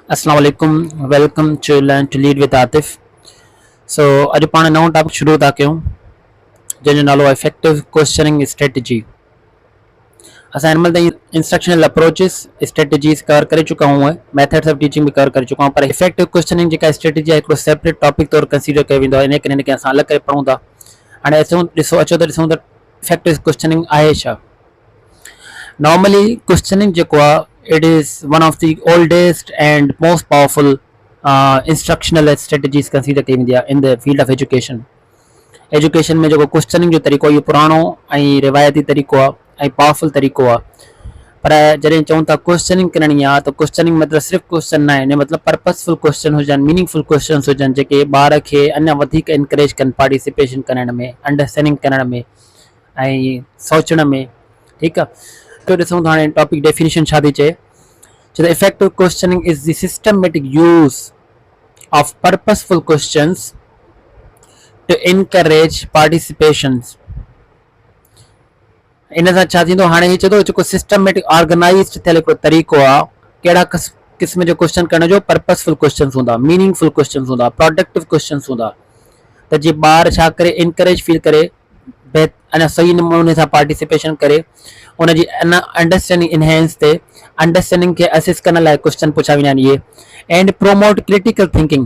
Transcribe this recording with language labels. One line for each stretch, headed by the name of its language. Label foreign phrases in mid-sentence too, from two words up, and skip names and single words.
Arabic: السلام عليكم,
English: Welcome to Learn to Lead with Atif.
Sindhi: सो अॼु पाण नओं टॉपिक शुरू था कयूं जंहिंजो नालो आहे
English: effective questioning strategy.
Sindhi: असां हिन महिल ताईं
English: instructional approaches strategies
Sindhi: कवर करे चुका आहियूं,
English: methods of teaching
Sindhi: भी कवर करे चुका आहियूं, पर
English: effective questioning
Sindhi: जेका स्ट्रेटजी आहे हिकिड़ो
English: separate topic
Sindhi: तौर कंसीडर कयो वेंदो आहे। इन करे हिनखे असां अलॻि करे पढ़ूं था। हाणे अचो ॾिसूं त
English: effective questioning
Sindhi: आहे छा।
English: Normally, questioning
Sindhi: जेको आहे
English: it is one of the oldest and most powerful instructional strategies consider
Sindhi: कई वेंदी आहे
English: in the field of education।
Sindhi: एजुकेशन में जेको क्वेश्चनिंग जो तरीक़ो इहो पुराणो ऐं रिवायती तरीक़ो आहे ऐं पावरफुल तरीक़ो आहे। पर जॾहिं चऊं था क्वेश्चनिंग करणी आहे त क्वेश्चनिंग मतिलबु सिर्फ़ु क्वेश्चन न आहे, हिन मतिलबु
English: purposeful question
Sindhi: हुजनि,
English: meaningful questions
Sindhi: हुजनि जेके ॿार खे अञा वधीक इनकरेज कनि पार्टिसिपेशन करण में, अंडरस्टैंडिंग करण में ऐं सोचण में। ठीकु आहे, तो ॾिसूं था हाणे
English: topic definition
Sindhi: छा थी चए।
English: So the effective questioning is the systematic use of purposeful questions to encourage participations।
Sindhi: इन सां छा थींदो, हाणे हीअ चए थो जेको
English: systematic organized
Sindhi: थियल हिकिड़ो तरीक़ो आहे, कहिड़ा क़िस्म जो क्वेश्चन करण जो,
English: purposeful question
Sindhi: हूंदा,
English: meaningful question
Sindhi: हूंदा,
English: productive question
Sindhi: हूंदा, त जीअं ॿार छा करे
English: encourage feel
Sindhi: करे अञा सही नमूने सां पार्टिसिपेशन करे, उनजी अञा
English: understanding enhance
Sindhi: थिए, अंडरस्टैंडिंग खे असेस करण लाइ क्वेश्चन पुछा वेंदा आहिनि इहे,
English: and promote critical thinking.